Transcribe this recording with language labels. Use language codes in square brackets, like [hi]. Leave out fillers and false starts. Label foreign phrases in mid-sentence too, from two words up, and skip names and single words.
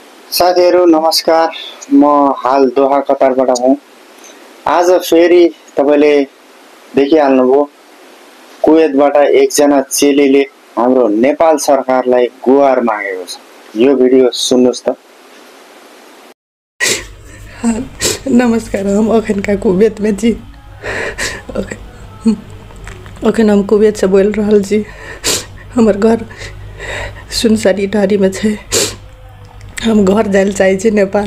[ne] साथीहरु नमस्कार। म हाल दोहा कतारबाट हुँ। आज फेरि तपाईले देखिहाल्नुभयो, कुवेतबाट एकजना चेलीले हाम्रो नेपाल सरकारलाई गुहार मागेको छ। यो भिडियो सुन्नुस् त। [mai] नमस्कार, हम अखन का कुवैत में जी। अखन हम कुवैत से बोल रहल जी। हमर घर सुनसरी ढारी में छे। हम घर जाइल चाहे छी नेपाल।